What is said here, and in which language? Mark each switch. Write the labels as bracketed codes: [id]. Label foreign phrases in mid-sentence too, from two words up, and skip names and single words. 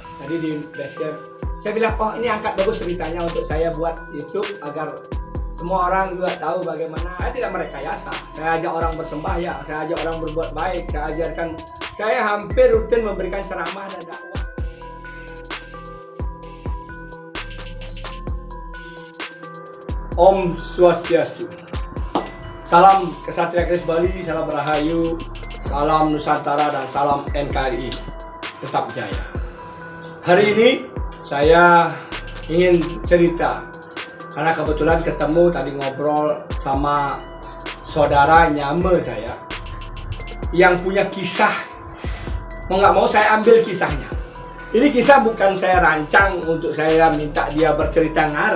[id] Jadi di basecamp saya bilang, oh ini angkat bagus ceritanya untuk saya buat YouTube agar semua orang juga tahu bagaimana. Saya tidak merekayasa, saya ajak orang bersembahyang, saya ajak orang berbuat baik, saya hampir rutin memberikan ceramah dan dakwah. [sa] ॐ स्वस्त्यस्तु. [id] Salam Kesatria Keris Bali, salam Rahayu, salam Nusantara, dan salam NKRI. Tetap jaya. Hari ini saya ingin cerita karena kebetulan ketemu tadi ngobrol sama saudara nyame saya yang punya kisah. Mau nggak mau saya ambil kisahnya. Ini kisah bukan saya rancang untuk saya minta dia bercerita ngarang.